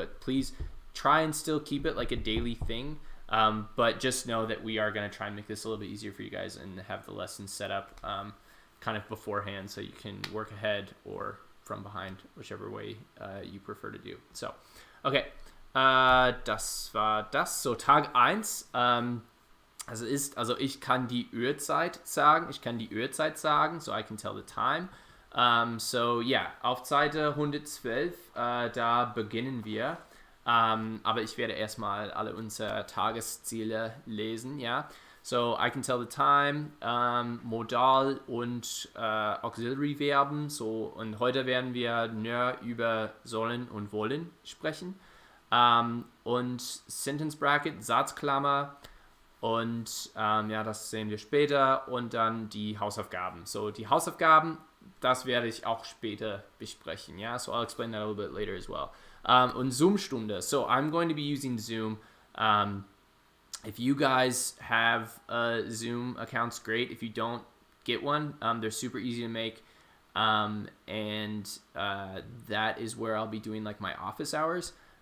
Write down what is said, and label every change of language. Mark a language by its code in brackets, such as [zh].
[en] But please try and still keep it like a daily thing. But just know that we are going to try and make this a little bit easier for you guys and have the lesson set up kind of beforehand, so you can work ahead or from behind, whichever way you prefer to do. [de] So, okay, das war das. So, Tag 1, also ich kann die Uhrzeit sagen, [en] so I can tell the time. [de] So, yeah, auf Seite 112, da beginnen wir. Aber ich werde erstmal alle unsere Tagesziele lesen, ja. [en] So, I can tell the time, [de] Modal und Auxiliary Verben. So, und heute werden wir nur über sollen und wollen sprechen. Und Sentence Bracket, Satzklammer. Und ja, das sehen wir später. Und dann die Hausaufgaben. So, die Hausaufgaben, das werde ich auch später besprechen. [en] Ja, so I'll explain that a little bit later as well. [de] Und Zoom-Stunde. [en] So, I'm going to be using Zoom. If you guys have Zoom accounts, great. If you don't, get one. They're super easy to make. And that is where I'll be doing like my office hours.